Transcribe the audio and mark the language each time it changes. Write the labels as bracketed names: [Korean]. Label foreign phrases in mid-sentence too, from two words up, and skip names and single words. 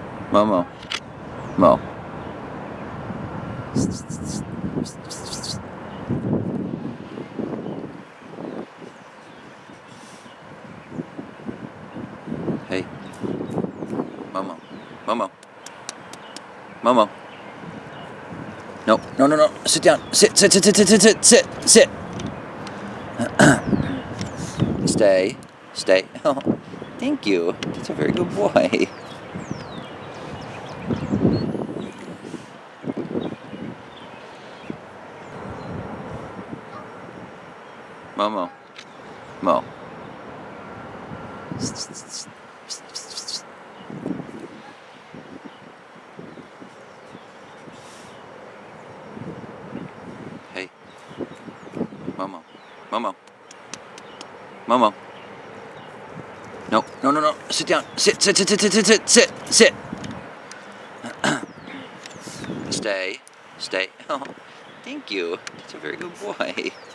[English] Momo. Mo. Hey. Momo. Momo. Momo. No, no, no, no. Sit down. Sit, sit, sit, sit, sit, sit, sit, sit. Stay. Stay. Oh, thank you. That's a very good boy. Momo. Mo. Hey. Momo. Momo. Momo. No, no, no, no. Sit down. Sit, sit, sit, sit, sit, sit, sit, sit. Stay. Stay. Oh, thank you. That's a very good boy.